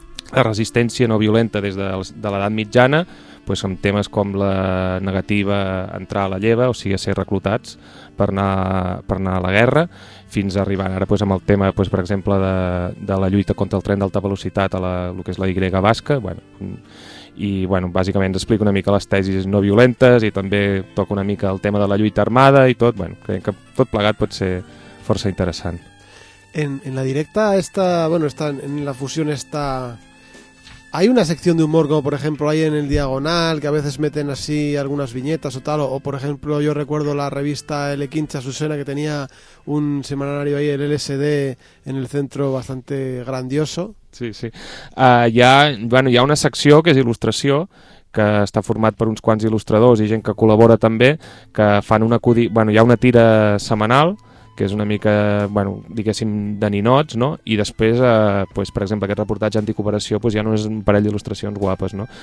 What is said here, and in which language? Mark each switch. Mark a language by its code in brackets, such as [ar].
[ca] resistència no violenta des de l'edat mitjana, pues, amb temes com la negativa a entrar a la lleva, o sigui, a ser reclutats per anar a la guerra, fins a arribar ara pues, amb el tema, pues, per exemple, de la lluita contra el tren d'alta velocitat a el que és la Y basca, bueno, i bueno, bàsicament ens explica una mica les tesis no violentes i també toca una mica el tema de la lluita armada i tot, bueno, creiem que tot plegat pot ser força interessant. [es] En la directa esta, bueno, está en la fusión esta, hay una sección de humor, como por ejemplo hay en el Diagonal, que a veces meten así algunas viñetas o tal, o por ejemplo yo recuerdo la revista El Quincha Susena, que tenía un semanario ahí, el LSD, en el centro bastante grandioso. Sí, sí. [ca] Hi ha una secció que és il·lustració, que està format per uns quants il·lustradors i gent que col·labora també, que fan un acudit... Bueno, hi ha una tira setmanal, que és una mica, bueno, diguéssim, de ninots, no? I després, pues, per exemple, aquest reportatge anticooperació, pues, hi ha només un parell d'il·lustracions guapes, no?